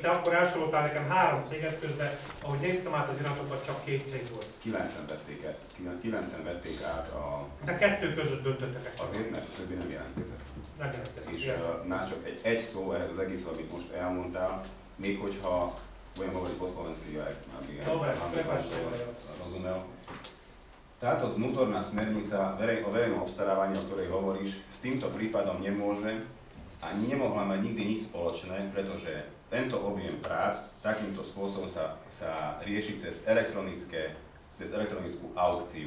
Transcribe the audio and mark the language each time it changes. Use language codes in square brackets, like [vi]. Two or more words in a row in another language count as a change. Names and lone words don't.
[hu] Te akkor elsoroltál nekem 3 céget, közben, ahogy néztem át az iratokat, csak 2 cég volt. 9-en vették át a... De 2 között döntöttek. Azért, mert többi nem jelentkezett. Nem jelentkezett. És már csak egy szó ehhez az egész, amit most elmondtál, még hogyha [sk] budem hovoriť po slovensky, aj Dobre, prepáčte. rozumel. Táto vnútorná smernica o verejnom obstarávaní, o ktorej hovoríš, s týmto prípadom nemôže a nemohla mať nikdy nič spoločné, pretože tento objem prác takýmto spôsobom sa rieši cez elektronickú aukciu.